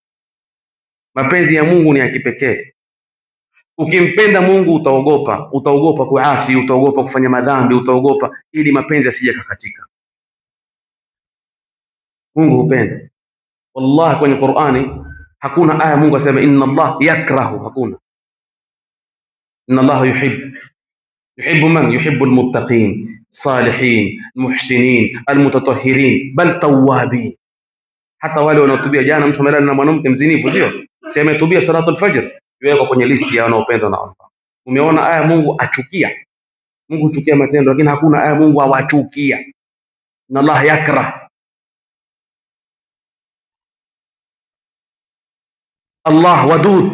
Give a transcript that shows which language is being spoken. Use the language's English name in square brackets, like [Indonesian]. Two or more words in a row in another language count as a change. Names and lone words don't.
[Swahili] Mapenzi ya Mungu ni ya kipekee. Ukimpenda Mungu utaogopa kuasi, utaogopa kufanya madhambi, utaogopa ili mapenzi asije kakatika. Mungu hupenda. Wallahi kwenye Qur'ani hakuna aya Mungu asema [Arabic] إن الله يكره, [Swahili] hakuna. [Arabic] إن الله يحب من? يحب المتقين، الصالحين، المحسنين، المتطهرين، بل التوابين. [Swahili] Hata wale wanaotubia. Jana mtu amelala na mwanamke mzinifu, sio? Sema tubia [Arabic] صلاة الفجر, [Swahili] yuko kwenye listi ya wanaopendwa na Allah. Umeona aya Mungu achukia? Mungu huchukia matendo, lakini hakuna aya Mungu hawachukia. [Arabic] إن الله يكره. الله ودود.